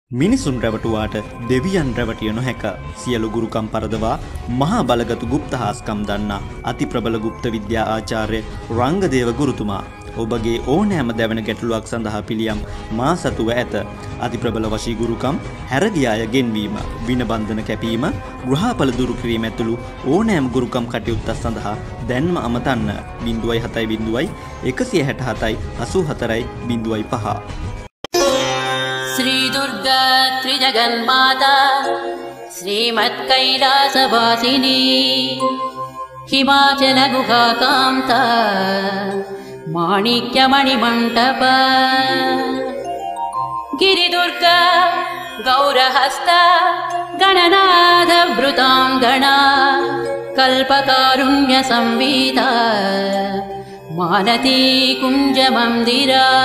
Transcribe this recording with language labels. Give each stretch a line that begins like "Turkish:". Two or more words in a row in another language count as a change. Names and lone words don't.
Sinhala: මිනිසුන් රැවටුවාට දෙවියන් රැවටිය නොහැක. සියලු ගුරුකම් පරදවා මහා බලගතු ගුප්ත හාස්කම් දන්නා අති ප්‍රබල ගුප්ත විද්‍යා ආචාර්ය රංගදේව ගුරුතුමා ඔබගේ ඕනෑම දැවෙන ගැටලුවක් සඳහා පිළියම් මා සතුව ඇත. අති ප්‍රබල වශී ගුරුකම්, හැරගිය අය ගෙන්වීම, විනබන්ධන කැපීම, ගෘහපල දුරු කිරීම ඇතුළු ඕනෑම ගුරුකම් කටයුත්තක් සඳහා දැන්ම අමතන්න 07 167 84 05.
Sanskrit: श्री दुर्गा त्रिजगन्माता श्रीमत्कैलासवासिनी हिमाचल गुहाकान्ता माणिक्यमणिमण्टप गिरिदुर्गा गौरहस्ता गणनाथवृताङ्गणा कल्पकारुण्यसंविदा मालती कुञ्जमन्दिरा